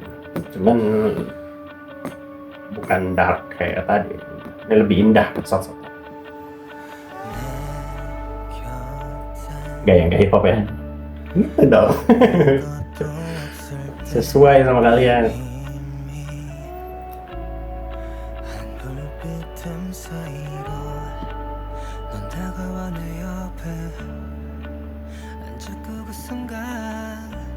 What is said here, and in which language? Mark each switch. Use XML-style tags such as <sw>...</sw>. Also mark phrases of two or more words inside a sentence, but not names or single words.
<id>Cuman bukan dark kayak tadi. Ini lebih indah sosok. Gak yang kayak hip hop ya? Gitu dong. Sesuai sama kalian.</id> <ko>불빛 사이로 넌 다가와 내 옆에 앉았고 그 순간</ko>